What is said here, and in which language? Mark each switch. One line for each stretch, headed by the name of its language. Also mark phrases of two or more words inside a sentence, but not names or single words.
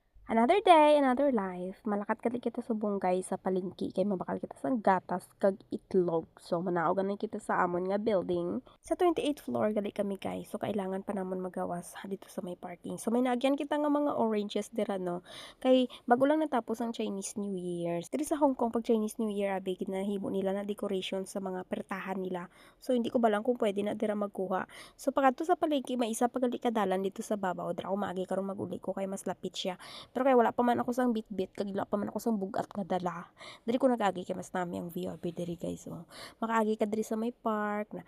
English: Another day, another life.
Hiligaynon: Malakat kali kita sa bungkay sa palengke kay mabakal kita sa gatas kag itlog. So manaog ganin kita sa amon nga building. Sa
English: 28th floor
Hiligaynon: gali kami guys. So kailangan pa namon magawas dito sa may parking. So may naagyan kita nga mga oranges dira no. Kay bago lang natapos ang Chinese New Year. Dito sa Hong Kong pag Chinese New Year abi ginahimo nila na decoration sa mga pertahan nila. So hindi ko balang kung pwede na dira magkuha. So pagadto sa palengke may isa pa gali kadalan dito sa babaw. Dira ko maagi karon maguli ko kay mas lapit siya. Pero kaya wala pa man ako sang bitbit, kag wala pa man ako sang bugat nga dala. Diri ko nag-agi kay mas nami ang VRB diri guys. So, makaagi ka diri sa may park na.